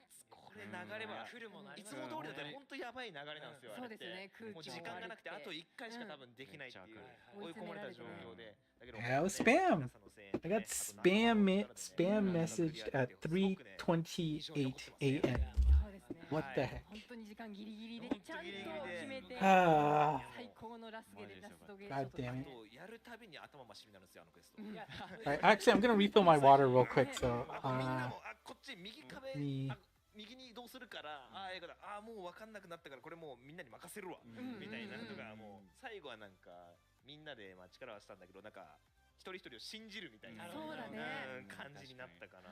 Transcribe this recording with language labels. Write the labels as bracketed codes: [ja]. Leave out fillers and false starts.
[ja] これ流れは来るもいつも通りだったら本当やばい流れなんですよ。そうですね。もう時間がなくてあと1回しか多分できないっていう追い込まれた状況で。 [en] Oh, spam! I got spam messaged at 3:28 a.m. What the heck? [ja] 本当に時間ギリギリでちゃんと決めて最高のラスゲでラストゲー [en] God damn it. [ja] やるたびに頭真っ白になるんですよクエスト。 [en] Alright, actually, I'm gonna refill my water real quick. So, [ja] みんなもこっち右壁右に移動するからもう分かんなくなったからこれもうみんなに任せるわみたいなのがもう最後はなんかみんなで力を合わせたんだけどなんか一人一人を信じるみたいな感じになったかな。